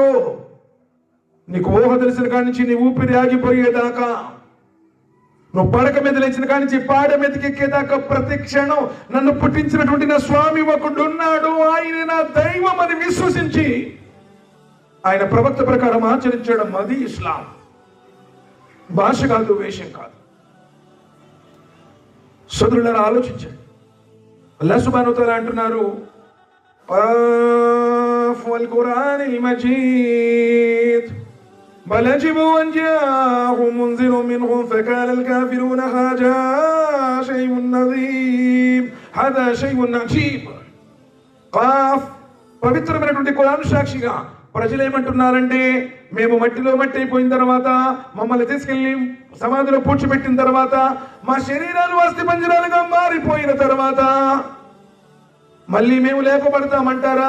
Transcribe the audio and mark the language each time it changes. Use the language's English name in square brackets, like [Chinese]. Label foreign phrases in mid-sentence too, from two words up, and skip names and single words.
[Telugu] నీకు ఊహ తెలిసిన కాడి నుంచి నీ ఊపిరి ఆగిపోయేదాకా నువ్వు పడక మీద లేచిన కానించి పాడ మీదకెక్కేదాకా ప్రతి క్షణం నన్ను పుట్టించినటువంటి నా స్వామి ఒకడు ఉన్నాడు, ఆయన నా దైవం అని విశ్వసించి ఆయన ప్రవక్త ప్రకారం ఆచరించడం, అది ఇస్లాం. భాష కాదు, వేషం కాదు. సోదరులారా, ఆలోచించండి. [Arabic] الله سبحانه وتعالى అంటున్నారు, والقرآن المجيد بل عجبوا أن جاءهم منذر منهم فقال الكافرون هذا شيء عظيم هذا شيء عجيب. [Telugu] قاف పవిత్రమైనటువంటి ఖురాన్ సాక్షిగా ప్రజలు ఏమంటున్నారంటే, మేము మట్టిలో మట్టి అయిపోయిన తర్వాత, మమ్మల్ని తీసుకెళ్లి సమాధిలో పూడ్చిపెట్టిన తర్వాత, మా శరీరాలు అస్థి పంజరాలుగా మారిపోయిన తర్వాత మళ్ళీ మేము లేపబడతామంటారా?